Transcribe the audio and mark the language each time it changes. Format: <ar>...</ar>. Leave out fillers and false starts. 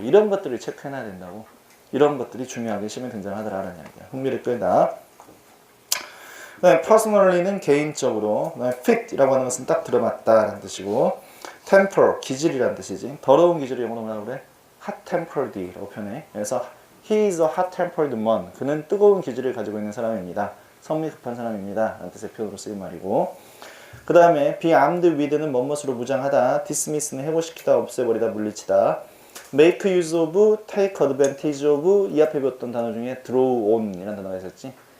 <ko>이런 것들을 체크해놔야 된다고. 이런 것들이 중요하게 시험에 등장하더라라는 이야기야. 흥미를 끌다. 그다음에 personally는 개인적으로. 그다음에 fit이라고 하는 것은 딱 들어맞다라는 뜻이고, temper 기질이라는 뜻이지. 더러운 기질을 영어로 뭐라고 그래? hot-tempered라고 표현해. 그래서</ko> <en>he is a hot-tempered man.</en> <ko>그는 뜨거운 기질을 가지고 있는 사람입니다. 성미 급한 사람입니다. 라는 뜻의 표현으로 쓰인 말이고, 그 다음에</ko> <en>be armed with</en> <ko>는 뭐뭇으로 무장하다, dismiss는 해고시키다, 없애버리다, 물리치다,</ko> <en>make use of, take advantage of,</en> <ko>이 앞에 배웠던 단어 중에</ko> <en>draw on</en> <ko>이라는 단어가 있었지.</ko>